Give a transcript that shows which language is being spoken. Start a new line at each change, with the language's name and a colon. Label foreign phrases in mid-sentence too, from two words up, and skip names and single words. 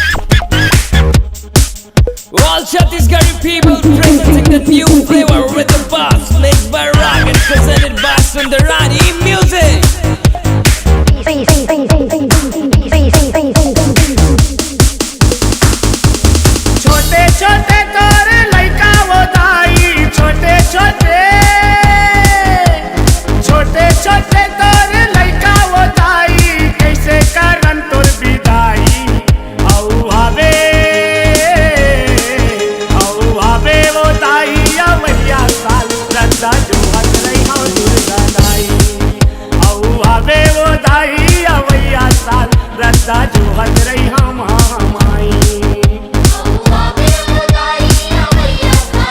English: All Chhattisgarhi people presenting the new flavor with the bass mixed by Rag and presented by Sundarani Music.
Chhattisgarhi: छोटे छोटे तोर लइका वो दाई छोटे छोटे तोर लइका वो दाई कैसे करन तोर विदाई औ आवे वो दाई अवैया साल रद्दा जो हट रही हो दुर्गा दाई औ आवे वो दाई अवैया साल रद्दा जो हट रही हम माई